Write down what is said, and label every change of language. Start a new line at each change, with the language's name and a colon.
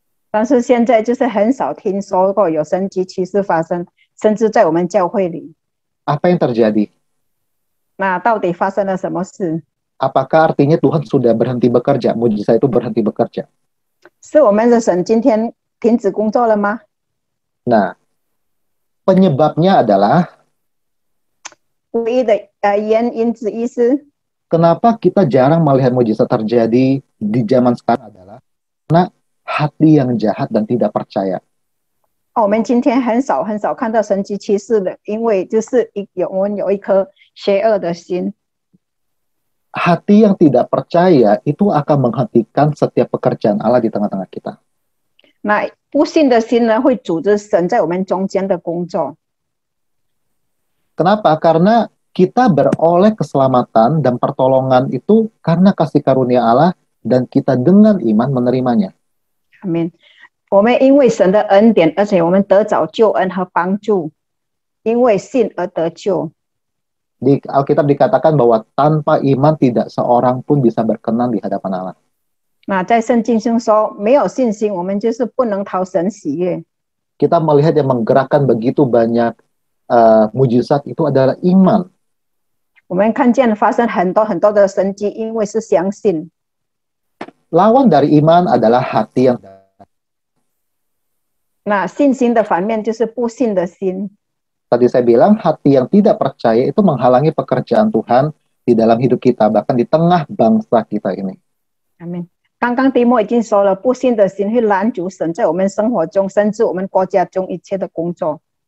Chinese: 但是现在就是很少听说过有神迹奇事发生，甚至在我们教会里。
Indonesian: Apa yang terjadi?
Chinese: 那到底发生了什么事？
Indonesian: Apakah artinya Tuhan sudah berhenti bekerja? Mujizat itu berhenti bekerja?
Chinese: 是我们的神今天停止工作了吗？
Indonesian: Nah, penyebabnya adalah
Chinese: 唯一的原因之一是，
Indonesian: kenapa kita jarang melihat mujizat terjadi di zaman sekarang adalah karena hati yang jahat dan tidak percaya.
Chinese: 我们今天很少看到神迹奇事的，因为就是我们有一颗邪恶的心。
Indonesian: Hati yang tidak percaya itu akan menghentikan setiap pekerjaan Allah di tengah-tengah kita.
Chinese: 那不信的心呢，会阻止神在我们中间的工作。
Indonesian: Kenapa? Karena kita beroleh keselamatan dan pertolongan itu karena kasih karunia Allah dan kita dengan iman menerimanya.
Chinese: 阿们。我们因为神的恩典，而且我们得着救恩和帮助，因为信而得救。
Indonesian: Di Alkitab dikatakan bahwa tanpa iman tidak seorang pun bisa berkenan di hadapan Allah.
Chinese: 那在圣经中说，没有信心，我们就是不能讨神喜悦。
Indonesian: Kita melihat yang menggerakkan begitu banyak mujizat itu adalah iman.
Chinese: 我们看见发生很多很多的神迹，因为是相信。
Indonesian: Lawan dari iman adalah hati yang
Chinese: 那信心的反面就是不信的心。
Indonesian: tadi saya bilang hati yang tidak percaya itu menghalangi pekerjaan Tuhan di dalam hidup kita, bahkan di tengah bangsa kita ini.
Chinese: 阿们。刚刚提莫已经说了，不信的心会拦阻神在我们生活中，甚至我们国家中一切的工作。